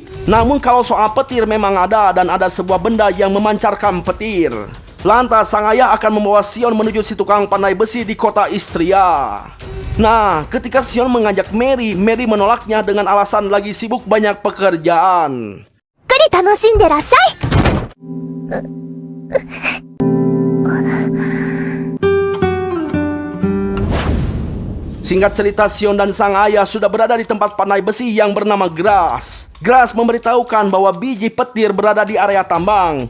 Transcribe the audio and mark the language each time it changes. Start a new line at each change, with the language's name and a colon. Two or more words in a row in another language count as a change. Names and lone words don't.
Indonesian: Namun kalau soal petir memang ada, dan ada sebuah benda yang memancarkan petir. Lantas sang ayah akan membawa Sion menuju si tukang pandai besi di kota Istria. Nah, ketika Sion mengajak Mary, Mary menolaknya dengan alasan lagi sibuk banyak pekerjaan.
Japanese: ゆっくり楽しんでらっしゃい。
Indonesian: Singkat cerita, Sion dan sang ayah sudah berada di tempat pandai besi yang bernama Grass. Grass memberitahukan bahwa biji petir berada di area tambang.